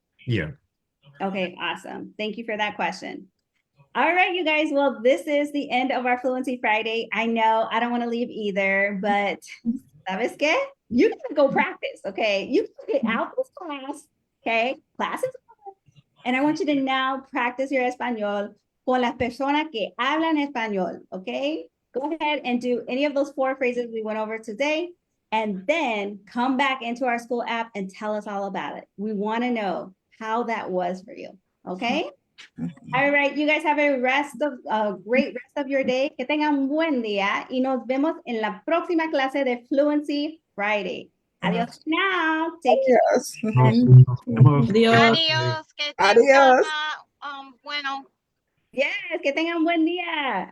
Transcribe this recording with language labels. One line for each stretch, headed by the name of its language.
English: Yeah. Okay, awesome. Thank you for that question. All right, you guys. Well, this is the end of our Fluency Friday. I know I don't want to leave either, but
Spanish: ¿sabes qué?
English: You gotta go practice, okay? You get out this class, okay? Class is over. And I want you to now practice your
Spanish: español con las personas que hablan español,
English: okay? Go ahead and do any of those 4 phrases we went over today, and then come back into our school app and tell us all about it. We want to know how that was for you, okay? All right, you guys have a great rest of your day.
Spanish: Que tengan un buen día y nos vemos en la próxima clase de Fluency Friday. Adiós
English: now. Take care. Yes.
Spanish: Adiós. Adiós, que Adiós. bueno.
English: Yes,
Spanish: que tengan un buen día.